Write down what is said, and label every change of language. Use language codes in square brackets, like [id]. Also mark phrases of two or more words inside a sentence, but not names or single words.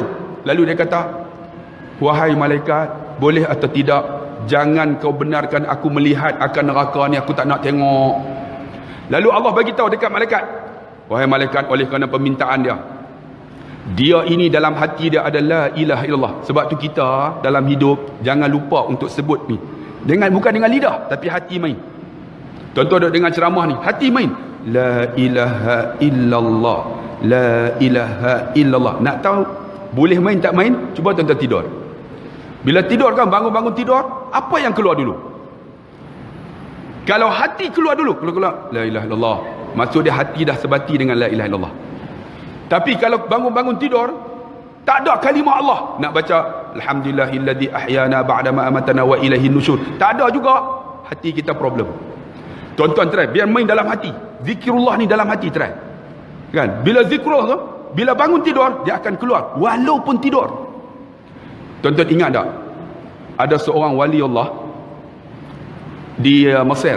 [ms] Lalu dia kata, wahai malaikat, boleh atau tidak, jangan kau benarkan aku melihat akan neraka ni, aku tak nak tengok. Lalu Allah bagi tahu dekat malaikat, wahai malaikat, oleh kerana permintaan dia ini dalam hati dia ada [ar] لا إله إلا الله. [ms] Sebab tu kita dalam hidup jangan lupa untuk sebut ni. Bukan dengan lidah, tapi hati main. Tuan-tuan duduk dengan ceramah ni, hati main. [ar] لا إله إلا الله. لا إله إلا الله. [ms] Nak tahu boleh main tak main? Cuba tuan-tuan tidur. Bila tidur kan, bangun-bangun tidur, apa yang keluar dulu? Kalau hati keluar dulu, keluar [ar] لا إله إلا الله, [ms] maksud dia hati dah sebati dengan [ar] لا إله إلا الله. [ms] Tapi kalau bangun-bangun tidur, tak ada kalimah Allah, nak baca [ar] الحمد لله الذي أحيانا بعد ما أماتنا وإليه النشور, [ms] tak ada juga. Hati kita problem. Tuan-tuan try, biar main dalam hati. Zikrullah ni dalam hati, try. Kan? Bila zikrullah tu, bila bangun tidur, dia akan keluar walaupun tidur. Tuan-tuan ingat tak? Ada seorang wali Allah di Mesir.